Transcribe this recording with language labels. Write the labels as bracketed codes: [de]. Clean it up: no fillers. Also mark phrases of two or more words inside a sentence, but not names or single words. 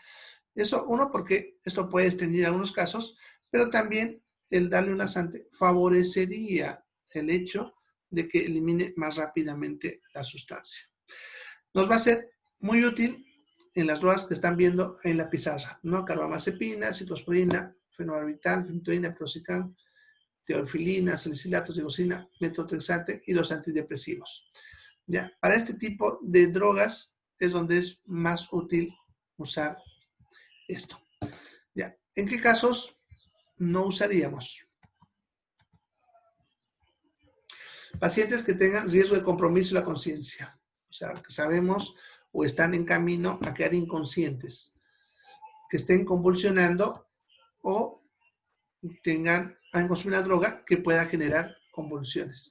[es] Eso, uno, porque esto puede extender algunos casos, pero también el darle un laxante favorecería el hecho de que elimine más rápidamente la sustancia. Nos va a ser muy útil en las drogas que están viendo en la pizarra, ¿no? Carbamazepina, ciclosporina, fenobarbital, fentoína, proxicam, teorfilina, salicilatos, digoxina, metotrexate y los antidepresivos. ¿Ya? Para este tipo de drogas es donde es más útil usar esto. ¿Ya? ¿En qué casos no usaríamos? Pacientes que tengan riesgo de compromiso de la conciencia, o sea, que sabemos o están en camino a quedar inconscientes, que estén convulsionando o han consumido una droga que pueda generar convulsiones.